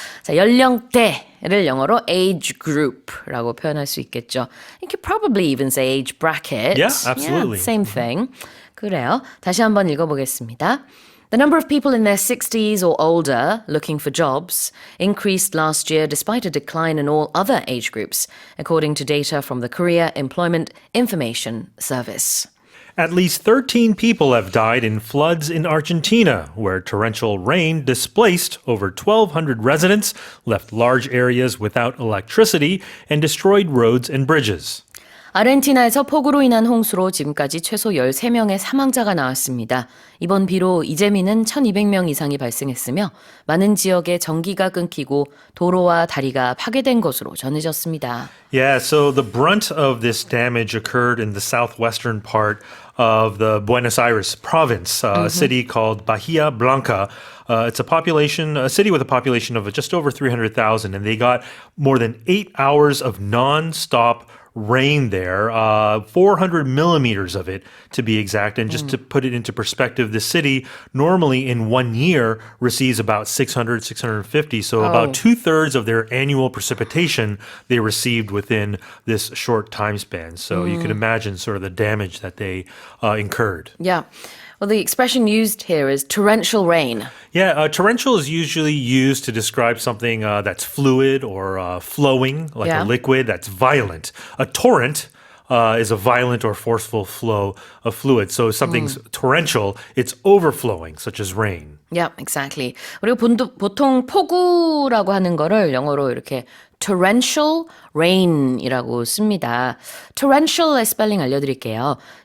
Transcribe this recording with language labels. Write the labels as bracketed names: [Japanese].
[Korean] 자, 연령대를 영어로 age group라고 표현할 수 있겠죠. [English] You could probably even say age bracket. Yeah, absolutely. Yeah, same thing. [Korean] 그래요. 다시 한번 읽어보겠습니다. [English] The number of people in their 60s or older looking for jobs increased last year despite a decline in all other age groups, according to data from the Korea Employment Information Service. At least 13 people have died in floods in Argentina, where torrential rain displaced over 1,200 residents, left large areas without electricity, and destroyed roads and bridges. [Korean] 아르헨티나에서 폭우로 인한 홍수로 지금까지 최소 13명의 사망자가 나왔습니다. 이번 비로 이재민은 1,200명 이상이 발생했으며 많은 지역에 전기가 끊기고 도로와 다리가 파괴된 것으로 전해졌습니다. [English] Yeah, so the brunt of this damage occurred in the southwestern part of the Buenos Aires province, a city called Bahia Blanca. It's a city with a population of just over 300,000, and they got more than 8 hours of non-stop rain there, 400 millimeters of it to be exact. And just to put it into perspective, the city normally in 1 year receives about 600, 650. So about 2/3 of their annual precipitation they received within this short time span. So you can imagine sort of the damage that they incurred. Yeah. Well, the expression used here is torrential rain. Yeah, torrential is usually used to describe something that's fluid or flowing, like Yeah. a liquid that's violent. A torrent is a violent or forceful flow of fluid. So if something's torrential, it's overflowing, such as rain. Yeah, exactly. [Korean] 그리고 보통 폭우라고 하는 거를 영어로 이렇게 torrential rain이라고 씁니다. torrential의 스펠링 알려드릴게요.